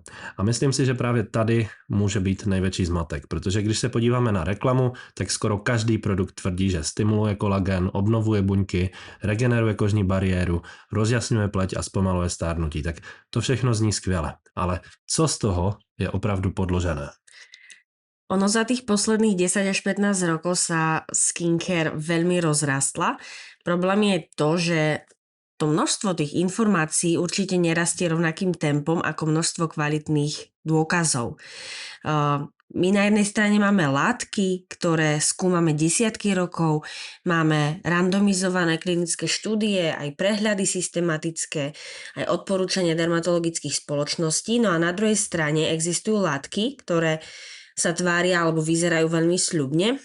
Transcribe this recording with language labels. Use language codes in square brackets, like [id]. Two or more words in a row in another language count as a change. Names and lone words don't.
[cs] A myslím si, že právě tady může být největší zmatek, protože když se podíváme na reklamu, tak skoro každý produkt tvrdí, že stimuluje kolagen, obnovuje buňky, regeneruje kožní bariéru, rozjasňuje pleť a zpomaluje stárnutí. Tak to všechno zní skvěle. Ale co z toho je opravdu podložené? [sk] Ono za tých posledných 10 až 15 rokov sa skincare veľmi rozrastla. Problém je to, že to množstvo tých informácií určite nerastie rovnakým tempom ako množstvo kvalitných dôkazov. My na jednej strane máme látky, ktoré skúmame desiatky rokov, máme randomizované klinické štúdie, aj prehľady systematické, aj odporúčania dermatologických spoločností, no a na druhej strane existujú látky, ktoré sa tvária alebo vyzerajú veľmi sľubne.